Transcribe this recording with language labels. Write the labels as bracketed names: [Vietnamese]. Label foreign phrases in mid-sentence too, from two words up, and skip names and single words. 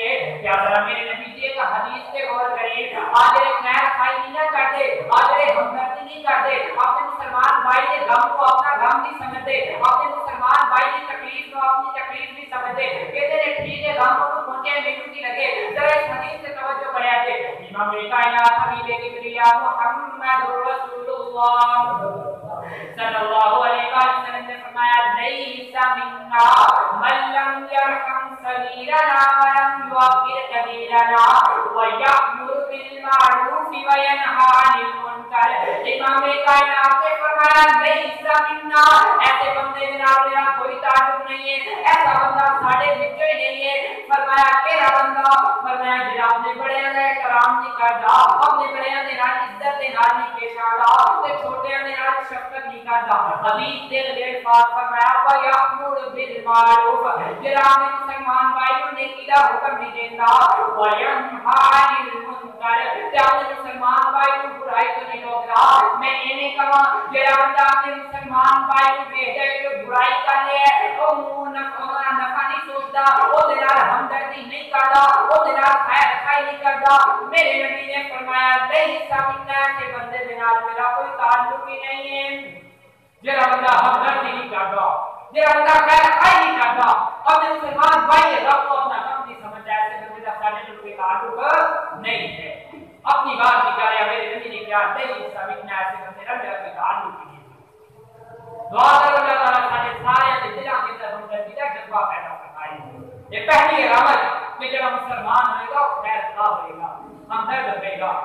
[Urdu] ہے کیا ذرا میرے نبی جی کا حدیث سے غور کریے آج خیر خائی نہیں نہ کرتے آج ہمدردی نہیں کرتے اپنے مسلمان بھائی کے غم کو اپنا غم نہیں سمجھتے اپنے مسلمان بھائی کی تکلیف کو اپنی تکلیف نہیں سمجھتے کہتے ہیں ٹھیک ہے غم کو پہنچے میرے کی لگے ذرا اس حدیث سے [Punjabi] توجہ کریا جے [Urdu] امام کائنات حبیب کبریا محمد رسول اللہ [Arabic] صلی اللہ علیہ وسلم [Urdu] نے فرمایا [Arabic] لیس منا من لم يرحم صغیرنا ولم يوقر کبیرنا ويأمر بالمعروف وينهى عن المنکر [Punjabi] امام کائنات نے فرمایا [Arabic] لیس منا [Punjabi] ایسے بندے کے نال میرا کوئی تعلق نہیں ہے ایسا بندہ ساڈے وچ ہی نہیں ہے فرمایا کیڑا بندہ فرمایا جڑا اپنے بڑیاں دا احترام نہیں کردا اپنے بڑیاں دے نال عزت دے نال نہیں پیش آندا تے چھوٹیاں دے نال شفقت نہیں کردا حدیث دے الفاظ فرمایا [Arabic] وا یامر بالمعروف [Punjabi] جڑا اپنے مسلمان بھائی نوں نیکی دا حکم نہیں دیندا [Arabic] و ینہا عن المنکر [Punjabi] تے اپنے مسلمان بھائی نوں برائی تو نہیں روکدا میں ایویں کہاں جڑا بندہ اپنے مسلمان بھائی نوں بھیجے کہ برائی کرے او منہ نفع نہیں سوچدا او دے نال ہمدردی نہیں کردا او دے نال خیر خائی نہیں کردا میرے نبی نے فرمایا [Arabic] لیس منا [Punjabi] کہ بندے دے نال میرا کوئی تعلق ہی نہیں ہے جڑا بندہ ہمدردی نہیں کردا جڑا بندہ خیر خائی نہیں کردا اپنے مسلمان بھائی رب کو اپنا کم نہیں سمجھتا ایسے بندے دا سارے کوئی تعلق نہیں ہے اپنی بات نکالیا میرے نبی نے کیا [Arabic] لیس منا [Punjabi] ایسے بندے دا میرا کوئی تعلق نہیں [Urdu] دعا کرو اللہ تعالی سارے دلوں کے اندر ہمدردی کا جذبہ پیدا فرمائے [Punjabi] یہ پہلی علامت کہ جب مسلمان ہوئے گا خیر خواہ ہوئے گا، ہمدرد ہوئے گا۔